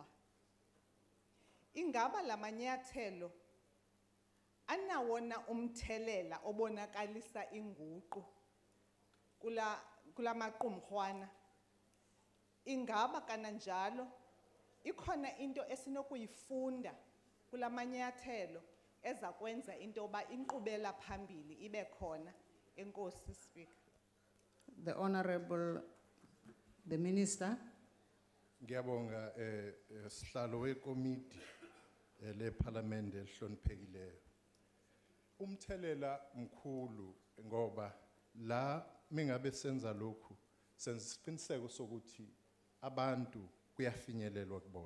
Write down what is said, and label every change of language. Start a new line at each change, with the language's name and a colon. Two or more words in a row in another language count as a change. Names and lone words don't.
Xhosa: Ingaba la manyathelo anawona umthelela obonakalisa inguqu kula maqumrhwana. Ingaba kananjalo ikhona into esinokuyifunda kula manyathelo eza kwenza into yoba inkqubela phambili ibe khona. Enkosi, Speaker.
English: The Honorable, the Minister.
Zulu: Ngiyabonga sihlalo wekomiti leParliament ehloniphekileyo. Umthelela mkhulu ngoba la mingabe senza lokhu senza isiqiniseko sokuthi abantu kuyafinyelelwa kubona.